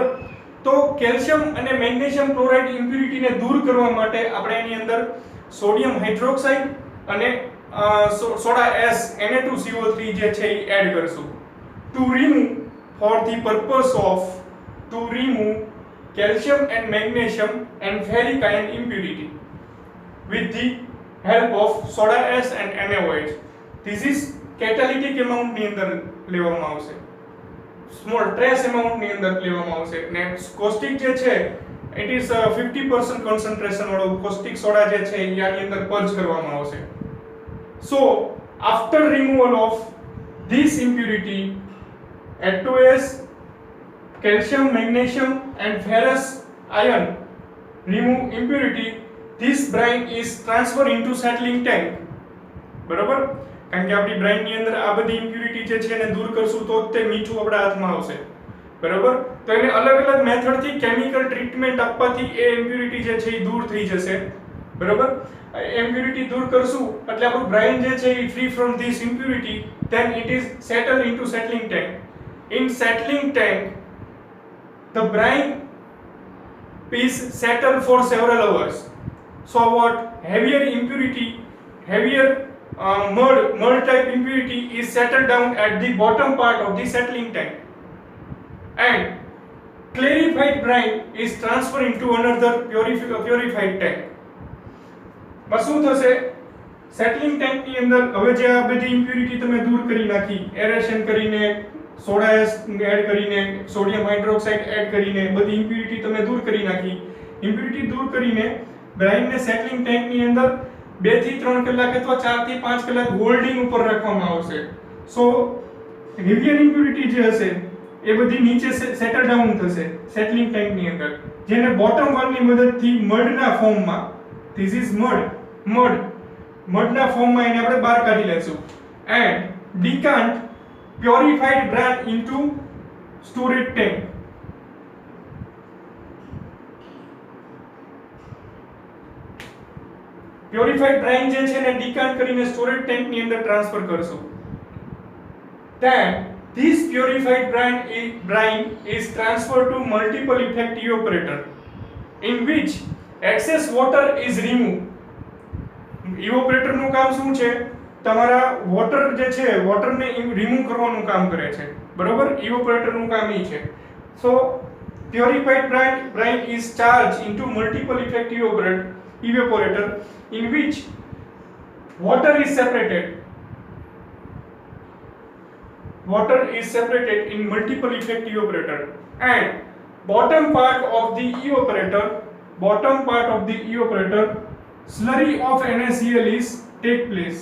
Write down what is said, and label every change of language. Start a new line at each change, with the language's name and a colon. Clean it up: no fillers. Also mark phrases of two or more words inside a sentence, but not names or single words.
Gujarati: તો કેલ્શિયમ અને
English: magnesium chloride impurity
Gujarati: દૂર કરવા માટે આપણે એની અંદર
English: sodium hydroxide
Gujarati: અને સોડા S Na2CO3 જે છે એ એડ કરશું
English: to remove for the purpose of to remove calcium and magnesium and ferric ion impurity with the help of soda ash and NaOH. This is catalytic amount
Gujarati: ની અંદર લેવામાં આવશે,
English: small trace amount
Gujarati: ની અંદર લેવામાં આવશે ને caustic જે છે
English: it is 50% concentration
Gujarati: વાળો
English: caustic soda
Gujarati: જે છે આની અંદર પર્જ કરવામાં આવશે.
English: So after removal of this impurity H2S, calcium, magnesium and ferrous ion remove impurity, this brine is transferred into settling tank.
Gujarati: બરાબર, કારણ કે આપણી બ્રાઇન ની અંદર આ બધી ઇમ્પ્યુરિટી જે છે એને દૂર કરશું તો તે મીઠું આપણા હાથમાં આવશે. બરાબર, તો એને અલગ અલગ મેથડથી
English: chemical treatment
Gujarati: આપવાથી એ ઇમ્પ્યુરિટી જે છે એ દૂર થઈ જશે. બરાબર, ઇમ્પ્યુરિટી દૂર કરશું એટલે આપણું બ્રાઇન જે છે એ
English: free from this impurity, then it is settled into settling tank. In settling tank the brine is settled for several hours. So what? Heavier mud type impurity is settled down at the bottom part of the settling tank, and clarified brine is transferred into another purified tank.
Gujarati: શું થશે?
English: settling tank
Gujarati: અંદર હવે જે આ બધી ઇમ્પ્યુરિટી તમે દૂર કરી નાખી, એરેશન કરીને, સોડા એડ કરીને,
English: sodium hydroxide
Gujarati: એડ કરીને બધી ઇમ્પ્યુરિટી તમે દૂર કરી નાખી. ઇમ્પ્યુરિટી દૂર કરીને બ્રાઇનને
English: settling tank
Gujarati: અંદર 2 થી 3 કલાક અથવા 4 થી 5 કલાક હોલ્ડિંગ ઉપર રાખવામાં આવશે.
English: so heavier impurity
Gujarati: જે હશે એ બધી નીચે
English: settle down
Gujarati: થશે
English: settling tank
Gujarati: અંદર, જેને
English: bottom valve
Gujarati: મદદથી મડના ફોર્મમાં,
English: this is
Gujarati: મડના ફોર્મમાં એને આપણે બહાર કાઢી લેશું
English: and decant purified brine into storage tank. purified brine
Gujarati: જે છે ને ડિકાન્ટ કરીને
English: storage tank
Gujarati: ની અંદર ટ્રાન્સફર કરશું.
English: Then this purified brine is transferred to multiple effect evaporator in which excess water is removed.
Gujarati: evaporator નું કામ શું છે? તમારા વોટર જે છે વોટરને રિમૂવ કરવાનું કામ કરે છે, બરોબર? evaporator નું કામ એ છે.
English: So purified brine is charged into multiple effect evaporator in which water is separated in multiple effect evaporator, and bottom part of the evaporator slurry of NaCl is take place.